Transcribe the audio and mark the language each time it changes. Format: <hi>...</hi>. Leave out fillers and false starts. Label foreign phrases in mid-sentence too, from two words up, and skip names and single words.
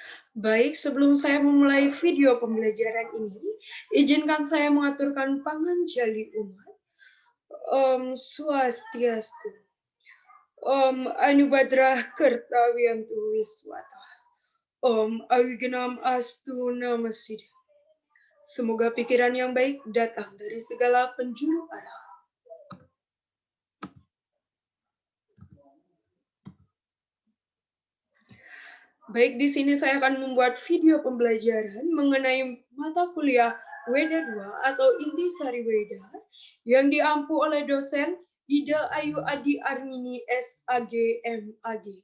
<id>Baik, sebelum saya memulai video pembelajaran ini, izinkan saya mengaturkan panganjali umat.</id> <sa>Om Swastiastu. Om Anubadrah Kertawiyantu Wiswata. Om Awignam Astu Namasida.</sa> <id>Semoga pikiran yang baik datang dari segala penjuru arah. Baik, di sini saya akan membuat video pembelajaran mengenai mata kuliah Weda 2 atau Intisari Weda yang diampu oleh dosen Ida Ayu Adi Armini SAG MAG.</id>